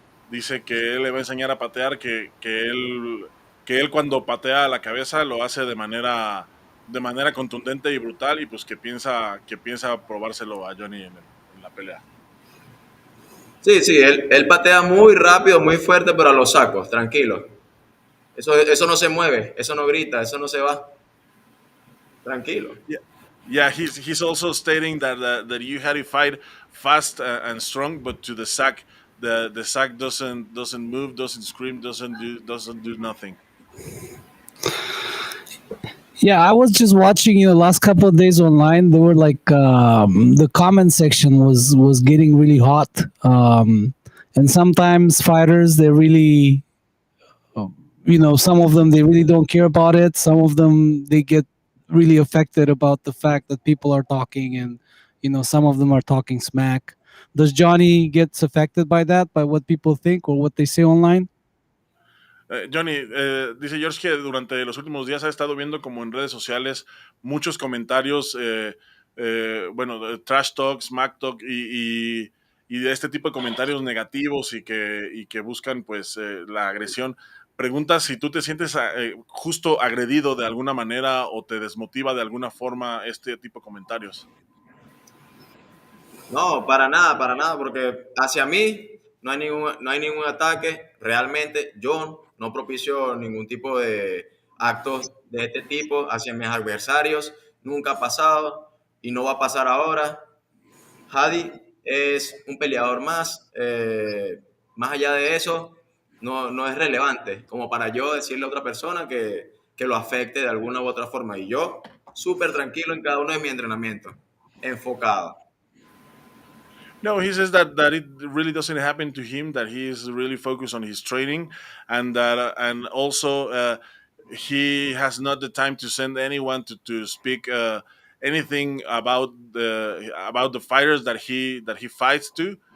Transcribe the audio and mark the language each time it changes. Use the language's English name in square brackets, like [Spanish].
[Spanish] Dice que él le va a enseñar a patear, que él cuando patea a la cabeza lo hace de manera contundente y brutal, y pues que piensa probárselo a Johnny en la pelea. Sí, sí, él patea muy rápido, muy fuerte, pero a los sacos, tranquilo. Eso no se mueve, eso no grita, eso no se va. Tranquilo. [English] Yeah, yeah. He's also stating that you had to fight fast and strong, but to the sack, the sack doesn't move, doesn't scream, doesn't do nothing. Yeah, I was just watching last couple of days online. They were like the comment section was getting really hot, and sometimes fighters they really, some of them they really don't care about it. Some of them they get really affected about the fact that people are talking, and some of them are talking smack. Does Johnny gets affected by that, by what people think or what they say online? [Spanish] Johnny, dice George que durante los últimos días ha estado viendo como en redes sociales muchos comentarios, bueno, de trash talk, smack talk y de este tipo de comentarios negativos y que buscan pues la agresión. Pregunta si tú te sientes justo agredido de alguna manera o te desmotiva de alguna forma este tipo de comentarios. No, para nada, porque hacia mí no hay ningún ataque. Realmente yo no propicio ningún tipo de actos de este tipo hacia mis adversarios. Nunca ha pasado y no va a pasar ahora. Hadi es un peleador más. Más allá de eso, no es relevante como para yo decirle a otra persona que lo afecte de alguna u otra forma. Y yo, súper tranquilo en cada uno de mis entrenamientos, enfocado. [English] No, he says that it really doesn't happen to him. That he is really focused on his training, and also he has not the time to send anyone to speak anything about the fighters that he fights to.